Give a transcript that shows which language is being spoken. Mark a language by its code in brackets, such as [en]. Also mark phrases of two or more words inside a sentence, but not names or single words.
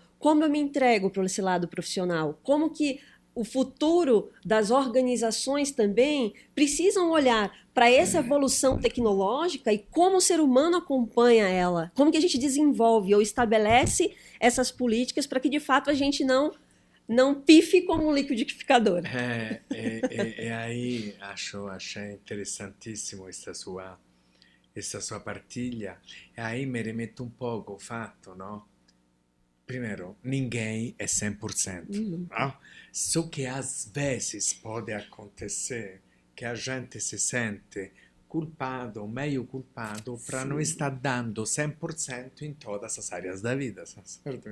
[pt] Como eu me entrego para esse lado profissional? Como que o futuro das organizações também precisam olhar para essa evolução tecnológica e como o ser humano acompanha ela? Como que a gente desenvolve ou estabelece essas políticas para que, de fato, a gente não pife como um liquidificador. Aí achei interessantissimo [it] questa sua [pt] partilha. E aí [it] mi rimetto un poco il fatto, [pt] no? Primeiro, ninguém é 100%. No? Só que às vezes pode acontecer que a gente se sente culpado, meio culpado, para não estar dando 100% em todas as áreas da vida, certo?